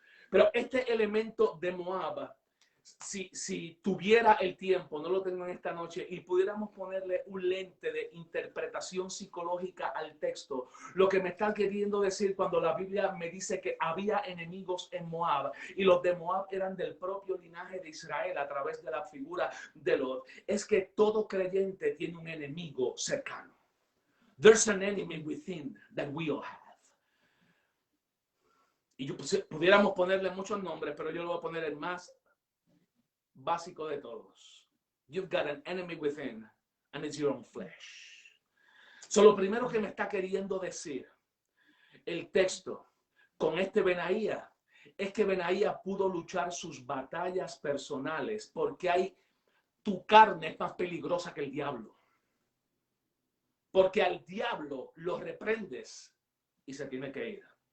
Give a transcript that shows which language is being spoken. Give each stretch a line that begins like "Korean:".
Spanish: Pero este elemento de Moab, si tuviera el tiempo, no lo tengo en esta noche, y pudiéramos ponerle un lente de interpretación psicológica al texto, lo que me está queriendo decir cuando la Biblia me dice que había enemigos en Moab y los de Moab eran del propio linaje de Israel a través de la figura de Lot, es que todo creyente tiene un enemigo cercano.
English: There's an enemy within that we all have.
Spanish: Y yo pudiéramos ponerle muchos nombres, pero yo lo voy a poner el más básico de todos.
English: You've got an enemy within, and it's your own flesh.
Spanish: So, lo primero que me está queriendo decir el texto con este Benaía es que Benaía pudo luchar sus batallas personales porque tu carne es más peligrosa que el diablo. Porque al diablo lo reprendes y se tiene que ir.